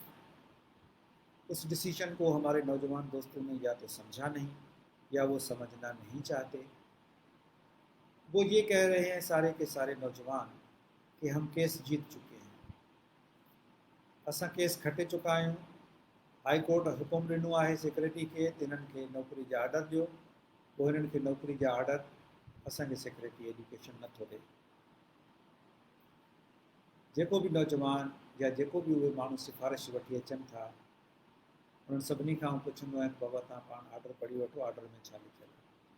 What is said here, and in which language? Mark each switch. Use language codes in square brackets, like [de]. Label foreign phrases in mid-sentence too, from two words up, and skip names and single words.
[ur] اس ڈیسیشن کو ہمارے نوجوان دوستوں نے یا تو سمجھا نہیں، یا وہ سمجھنا نہیں چاہتے۔ وہ یہ کہہ رہے ہیں سارے کے سارے نوجوان کہ ہم کیس جیت چکے ہیں، [sd] اساں کیس کھٹے چکا آहियूं، ہائی کورٹ حکم ॾिनो आहे سیکرٹری کے हिननि खे नौकरी जा आर्डर ॾियो، पोइ हिननि खे नौकरी जा आर्डर असांखे सेक्रेटरी एजुकेशन नथो ॾिए। जेको बि नौजवान या जेको बि उहे माण्हू सिफारिश वठी अचनि था, उन्हनि सभिनी खां पुछंदो आहियां बाबा तव्हां पाण आर्डर पढ़ी वठो, आर्डर में छा लिखियलु आहे।